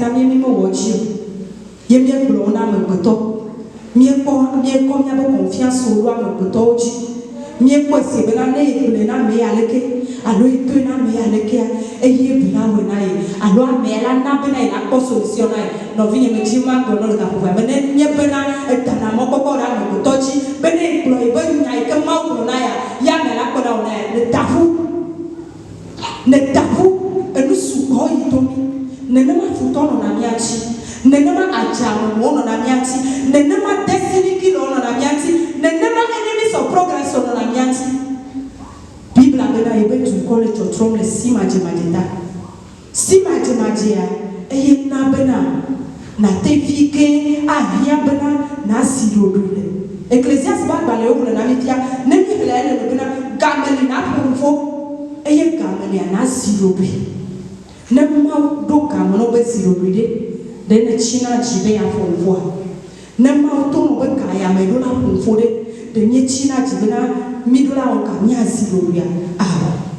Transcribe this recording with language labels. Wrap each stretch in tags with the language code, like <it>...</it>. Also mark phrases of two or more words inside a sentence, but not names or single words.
<ee>na mi mewɔ dzi o ye miegblɔ wo na amegbetɔ miekɔ miabe confiance wo ɖo amegbetɔwo dzi miekpɔ si bena ne egblẽ na ame ya leke alo etoe na ame ya lekea eye bina wɔ na ye alo ame la na bena ye nakpɔ solution na ye nɔvinye me dzi ma gblɔ ne le gaƒoƒoa me ne miebena edana mɔkpɔkpɔ ɖe amegbetɔ dzi be ne egblɔ ye be nya yi ke Mawu gblɔ na ya ame la kpɔ na wɔ na ya ne daƒu enu sugbɔ yi to mi nenema futɔ nɔna mia dzi nenema adzamɔ nɔna mia dzi nenema</ee> <en>destiny killer</en> <ee>nɔna mia dzi nenema</ee> <en>enemies of progress</en> <ee>nɔna mia dzi bibla bena ebe dukɔ le tsɔtrɔm le simadzemadze ta simadzemadzea eye na bena nate vi ke ahia bena na si ɖoɖo le Ecclesiastes ba agbalẽ wo le na mi fia ne mi le ele bena gameli na ƒoƒo eye gamelia na si ɖoɖoe ne Mawu ɖo game na wo be si ɖoɖoe ɖe ne tsina dzi be ya ƒoƒoa ne Mawu to no be ga ya me ɖo la ƒoƒo ɖe nye tsina dzi bena mi ɖo la wɔ ga mia si ɖoɖoea awɔ</ee>